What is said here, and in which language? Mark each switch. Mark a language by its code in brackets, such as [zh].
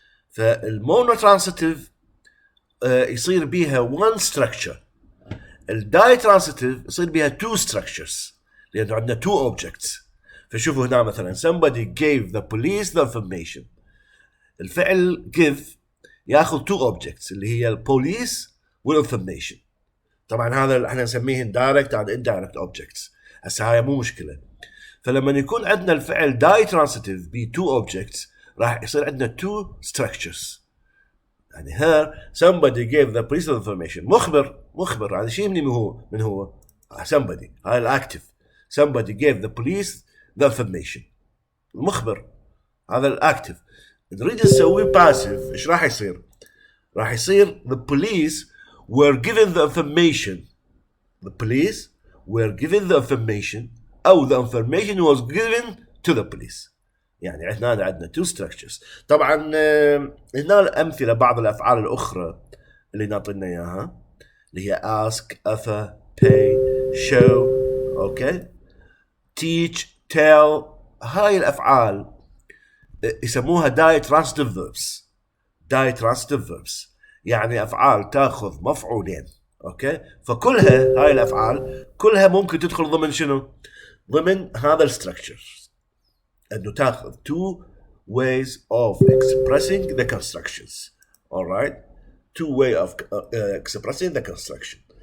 [ar] فالمونوترانسيتيف يصير بيها [en] one structure، [ar] الدايترانسيتيف يصير بيها [en] two structures [ar] لأنه عندنا [en] two objects. [ar] فشوفوا هنا مثلا [en] somebody gave the police the information. [ar] الفعل give ياخذ [en] two objects [ar] اللي هي البوليس والinformation. طبعا هذا احنا نسميه [en] direct and indirect objects. [ar] هسه هاي مو مشكلة. فلما يكون عندنا الفعل دايترانسيتيف ب [en] two objects [ar] راح يصير عندنا [en] two structures. [ar] يعني [en] here somebody gave the police the information. [ar] مخبر هذا شيء من هو somebody، هاي الأكتف. [en] somebody gave the police the information. [ar] المخبر هذا الأكتف. نريد نسوي passive، إيش راح يصير؟ راح يصير [en] the police were given the information. The police were given the information [ar] أو [en] the information was given to the police. [ar] يعني احنا عندنا [en] two structures. [ar] طبعا هنا الأمثلة بعض الأفعال الأخرى اللي نعطينا إياها اللي هي ask، offer، pay، show، أوكي، teach، tell. هاي الأفعال يسموها [en] diatransitive verbs. diatransitive verbs [ar] يعني أفعال تأخذ مفعولين، أوكي. فكلها هاي الأفعال كلها ممكن تدخل ضمن شنو؟ ضمن هذا الستركتشر، أنه تأخذ [en] two ways of expressing the constructions. [ar] alright، [en] two way of expressing the construction.